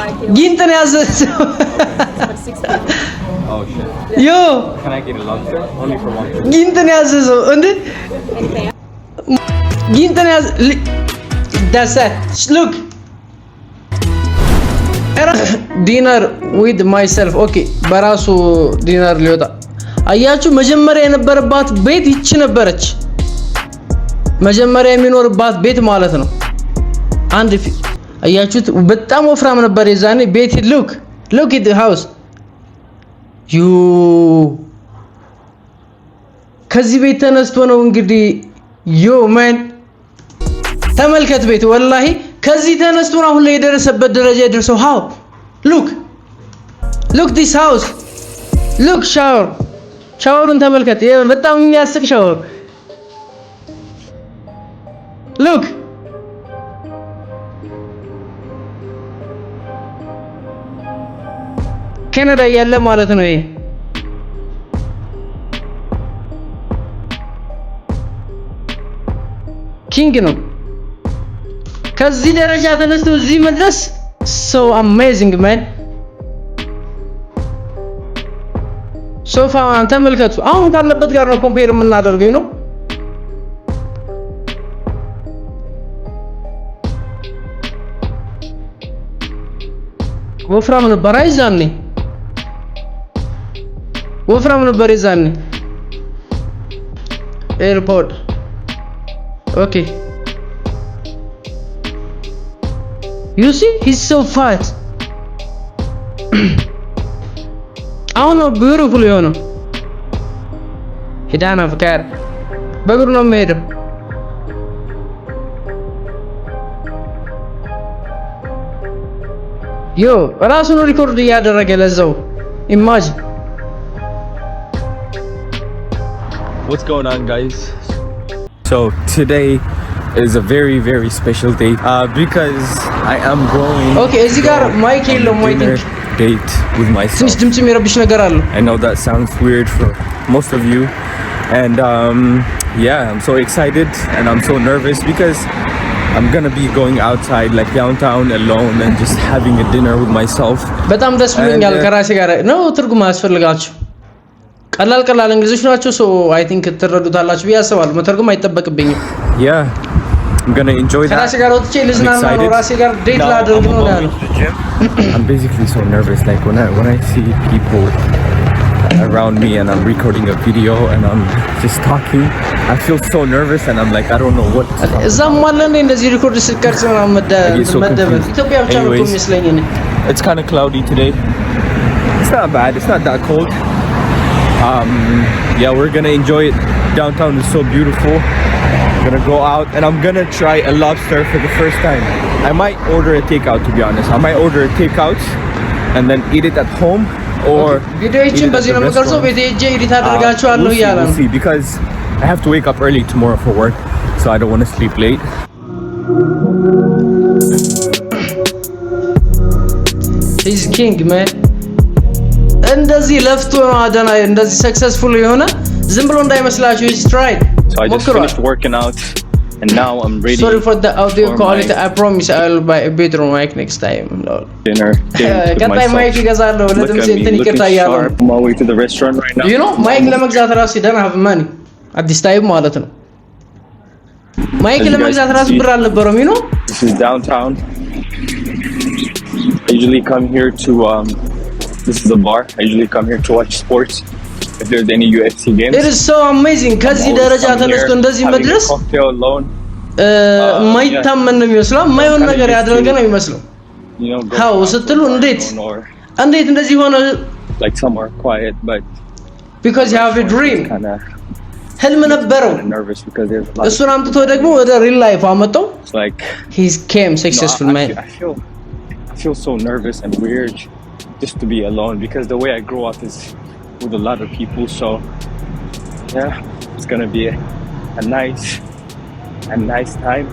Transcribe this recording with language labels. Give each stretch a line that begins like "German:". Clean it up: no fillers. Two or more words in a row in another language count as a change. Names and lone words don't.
Amharic: ጊንጥን ያዘዘው
English: Oh shit. Yo. Can I get a lobster? Only for one.
Amharic: ጊንጥን ያዘዘው እንዴ ጊንጥን ያዘ
English: That's it. Look. Dinner with myself. Okay.
Amharic: በራሱ ዲነር ሊወጣ አያችሁ መጀመሪያ የነበረባት ቤት ይቺ ነበረች መጀመሪያ የሚኖርባት ቤት ማለት ነው አንድ አያችሁት በጣም ወፍራም ነበር የዛኔ ቤት
English: look at the house you
Amharic: ከዚህ ቤት ተነስቶ ነው እንግዲህ
English: yo man
Amharic: ተመልከት ቤት ወላሂ ከዚህ ተነስቶ ነው አሁን ላይ የደረሰበት ደረጃ የደረሰው
English: how look this house look
Amharic: ሻወሩን ተመልከት በጣም የሚያስቅ ሻወር look ካናዳ ያለ ማለት ነው ይሄ ኪንግ ነው ከዚህ ደረጃ ተነስቶ እዚህ መድረስ
English: so amazing man
Amharic: ሶፋውን ተመልከቱ አሁን ካለበት ጋር ነው ኮምፔር የምናደርገው ነው ወፍራም ነበር አይዛኔ ወፍራም ነበር ይዛኔ
English: airport okay you see he's so fat
Amharic: አሁን ነው beautiful የሆነው ሄዳና ፍቃር በእግሩ ነው የሚሄደው ዮ ራሱን ሪኮርድ እያደረገ ለዛው imagine
English: What's going on guys? So today is a very very special day because I am going
Amharic: Okay እዚህ ጋር ማይክ የለውም
English: I think date with myself.
Amharic: ትንሽ ድምጽ የሚረብሽ ነገር አለ
English: I know that sounds weird for most of you and yeah I'm so excited and I'm so nervous because I'm gonna be going outside like downtown alone and just having a dinner with myself.
Amharic: በጣም ደስ ብሎኛል ከራሴ ጋር ነው ትርጉም አያስፈልጋችሁ ቀላል እንግሊዞች ናቸው
English: so I think
Amharic: ትረዱታላችሁ ብዬ አስባለሁ መተርጉም አይጠበቅብኝም
English: Yeah I'm gonna enjoy that.
Amharic: ከራሴ ጋር ወጥቼ ልዝናና ነው ራሴ ጋር ዴት ላደርግ ነው ያለው
English: I'm basically so nervous like when I see people around me and I'm recording a video and I'm just talking I feel so nervous and I'm like I don't know what
Amharic: እዛም ማለት ነው እንደዚህ ሪኮርድ ስልከርጽ ነው መደበል ኢትዮጵያ ብቻ ነው የሚመስለኝ እኔ
English: It's kind of cloudy today. It's not bad. It's not that cold. Yeah, we're gonna enjoy it. Downtown is so beautiful. I'm gonna go out and I'm gonna try a lobster for the first time. I might order a takeout to be honest. I might order a takeout and then eat it at home or
Amharic: ቪዲዮችን በዚህ ነው የምቀርጸው ቤቴ ሄጄ ኤዲት አደርጋቸዋለሁ እያለ ነው
English: see because I have to wake up early tomorrow for work so I don't want to sleep late. He's king man.
Amharic: እንደዚህ ለፍቶ ነው አደና እንደዚህ ሰክሰስፉል የሆነ ዝም ብሎ እንዳይመስላችሁ
English: he's tried. So I just finished working out and now I'm ready. Sorry for the audio quality. I promise I'll buy a better mic next time. Dinner.
Amharic: ቀጣይ ማይክ ይገዛለሁ ለድምጽ እንትን ይቅርታ እያለሁ
English: I'm on my way to the restaurant right now. You know
Amharic: ማይክ ለመግዛት ራሱ ደህና
English: have money at this time
Amharic: ማለት ነው ማይክ ለመግዛት ራሱ ብር አልነበረም
English: you know. This is downtown. I usually come here to this is a bar. I usually come here to watch sports. If there's any UFC games. It is so amazing.
Amharic: ከዚህ ደረጃ ተነስቶ እንደዚህ መድረስ ማይታመን ነው የሚመስለው ማይሆን ነገር ያደረገ ነው የሚመስለው how ስትሉ እንዴት እንደዚህ ሆነ
English: like somewhere quiet but because you have a dream
Amharic: ህልም ነበረው እሱን አምጥቶ ደግሞ ወደ
English: real life አመጣው like he came successful man. I feel so nervous and weird just to be alone because the way I grew up is with a lot of people so yeah it's gonna be a nice time.